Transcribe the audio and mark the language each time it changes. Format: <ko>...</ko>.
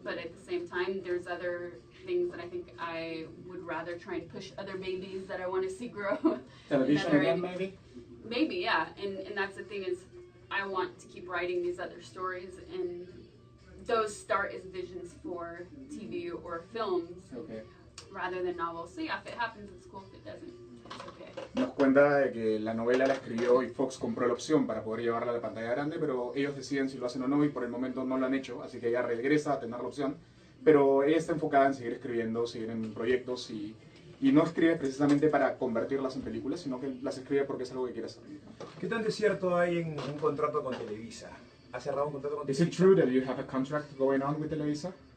<en>But at the same time, there's other things that I think I would rather try and push other babies that I want to see grow. Television again, maybe? Maybe, yeah. And that's the thing is, I want to keep writing these other stories, and those start as visions for TV or films rather than novels. So yeah, if it happens, it's cool. If it doesn't, it's okay.</en> <es>Nos cuenta de que la novela la escribió y Fox compró la opción para poder llevarla a la pantalla grande, pero ellos deciden si lo hacen o no y por el momento no lo han hecho, así que ella regresa a tener la opción. Pero ella está enfocada en seguir escribiendo, seguir en proyectos y no escribe precisamente para convertirlas en películas, sino que las escribe porque es algo que quiere hacer. ¿Qué tan de cierto hay en un contrato con Televisa? ¿Has cerrado un contrato con</es> <en>Is</en> <es>Televisa?</es> <en>it true that you have a contract going on with Televisa?</en>